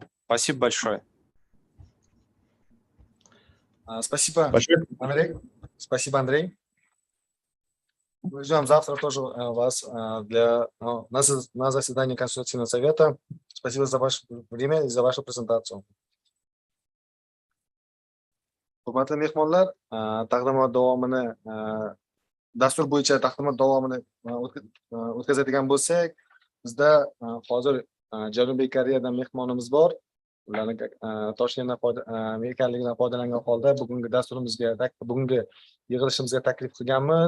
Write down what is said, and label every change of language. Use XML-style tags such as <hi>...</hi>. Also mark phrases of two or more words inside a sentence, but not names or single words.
<ru>Спасибо большое. Спасибо, Андрей. Спасибо, Андрей. Мы ждем завтра тоже вас на заседании Конституционного совета. Спасибо за ваше время и за вашу презентацию.</ru> <uz>Hurmatli mehmonlar, taqdimot davomini dastur bo'yicha taqdimot davomini o'tkazadigan bo'lsak, bizda hozir Janubiy Koreyadan mehmonimiz bor. Ularni Toshkentdan ekanligidan foydalangan holda bugungi dasturimizga, bugungi yig'ilishimizga taklif qilganmiz.</uz>